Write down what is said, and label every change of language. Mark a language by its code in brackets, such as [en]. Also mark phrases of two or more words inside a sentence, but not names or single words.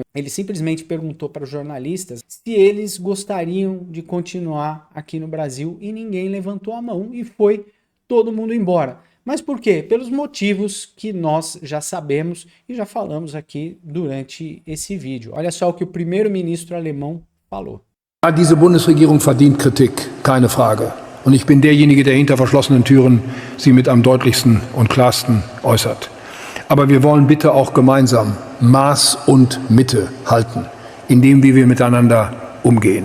[pt] Ele simplesmente perguntou para os jornalistas se eles gostariam de continuar aqui no Brasil e ninguém levantou a mão e foi todo mundo embora. Mas por quê? Pelos motivos que nós já sabemos e já falamos aqui durante esse vídeo. Olha só o que o primeiro-ministro alemão falou. [de] Ja, diese Bundesregierung verdient Kritik, keine Frage. Und ich bin derjenige, der hinter verschlossenen Türen sie mit am deutlichsten und klarsten äußert. Aber wir wollen bitte auch gemeinsam Maß und Mitte halten, in dem, wie wir miteinander umgehen.